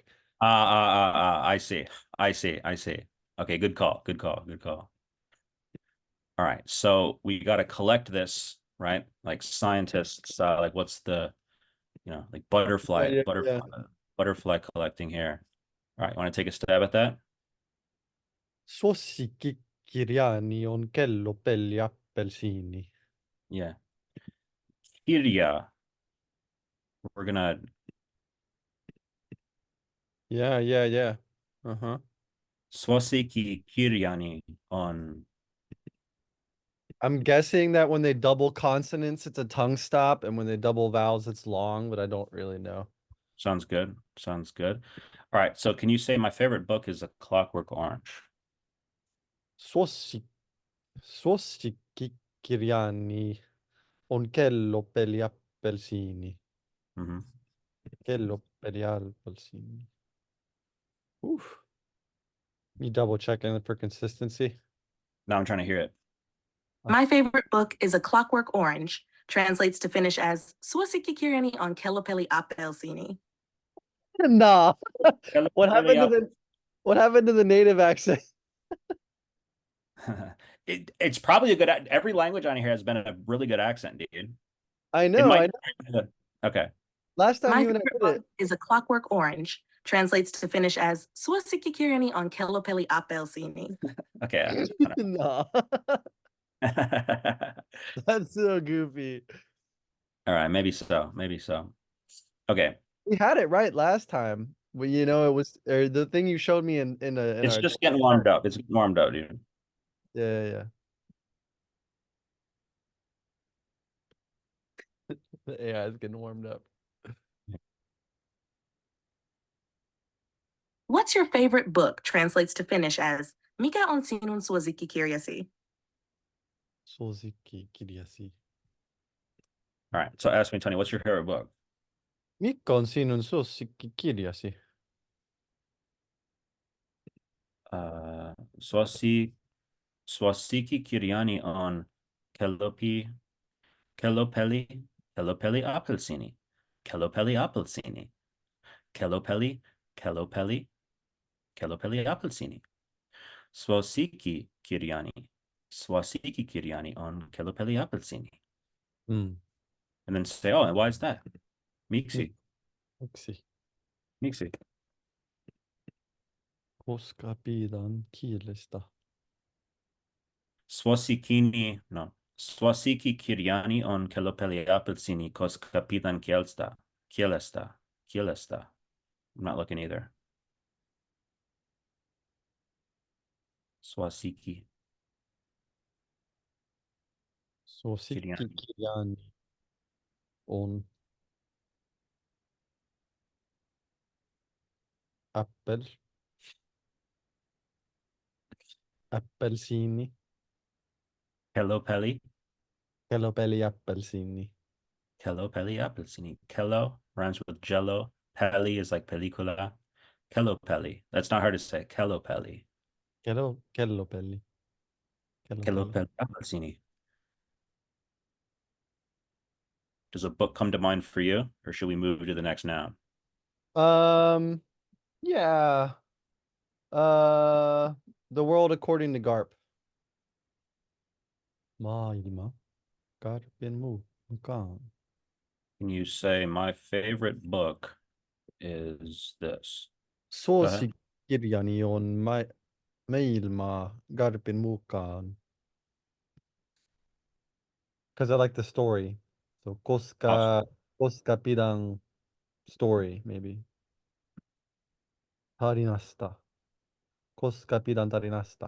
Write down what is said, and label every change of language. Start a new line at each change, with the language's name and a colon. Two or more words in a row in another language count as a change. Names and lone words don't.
English: I see. I see. I see. Okay, good call. Good call. Good call. All right. So we got to collect this, right? Like scientists, like what's the, like yeah, butterfly, yeah, yeah. butterfly collecting here. All right. Want to take a stab at that?
Finnish: Suosikkikirjani on kellopeli appelsiini.
English: Yeah. Kirja. We're gonna Yeah, yeah, yeah. Uh-huh.
Finnish: Swasiki Kiryani on.
English: I'm guessing that when they double consonants, it's a tongue stop, and when they double vowels, it's long, but I don't really know. Sounds good. Sounds good. All right. So can you say my favorite book is A Clockwork Orange?
Finnish: Suosik Suosikkikirjani on kellopeli appelsiini. Hmm. Kellopeli appelsiini. Oof.
English: You double checking for consistency? Now I'm trying to hear it. My favorite book is A Clockwork Orange, translates to Finnish as
Finnish: Suosikkikirjani on kellopeli appelsiini.
English: Nah. What happened to the native accent? It's probably a good. Every language on here has been a really good accent, dude. I It know, might. I know. Okay. Last time My you and I favorite did book it. is A Clockwork Orange, translates to Finnish as
Finnish: Suosikkikirjani on kellopeli appelsiini.
English: Okay. No. All That's so goofy. right. Maybe so. Maybe so. Okay. We had it right last time. Well, it was the thing you showed me in It's our just getting warmed up. It's getting warmed up, dude. yeah, yeah, yeah. Yeah, it's getting warmed up. What's your favorite book? Translates to Finnish as
Finnish: Mikä on sinun suosikkikirjasi? Suosikkikirjasi.
English: All right. So ask me, Tony, what's your favorite book?
Finnish: Mikä on sinun suosikkikirjasi? Uh, Swasi Swasiki Kiriani on Kelopi Kelopeli Kelopeli Appelsini. Kelopeli Appelsini. Kelopeli Kelopeli Kelopeli Appelsini. Swasiki Kiriani. Swasiki Kiriani on Kelopeli Appelsini. Mm.
English: And then say, oh, and why is that?
Finnish: Miksi. Miksi? Miksi. Koska pidän kielestä? Swasikini, no. Swasiki Kiriani on Kelopeli Appelsini koska pidän kielstä. Kielestä. Kielestä.
English: I'm not looking either.
Finnish: Swasiki Kiriani. Suosikkikirjani on Apple, appelsiini, Kelopeli. kellopeli appelsiini. Kelopeli Appelsini.
English: Kelo rhymes with jello. Peli is like película. Kelopeli. That's not hard to say.
Finnish: Kelopeli. Kellopeli. Kellopeli. Kelopeli Appelsini.
English: Does a book come to mind for you, or should we move to the next noun? Yeah. The World According to Garp.
Finnish: Maailma Garpin mukaan.
English: Can you say my favorite book is this? Go ahead.
Finnish: Suosikkirjani on Maailma Garpin mukaan.
English: Because I like the story. So Awesome.
Finnish: koska pidän story, maybe. Tarinasta. Koska pidän tarinasta.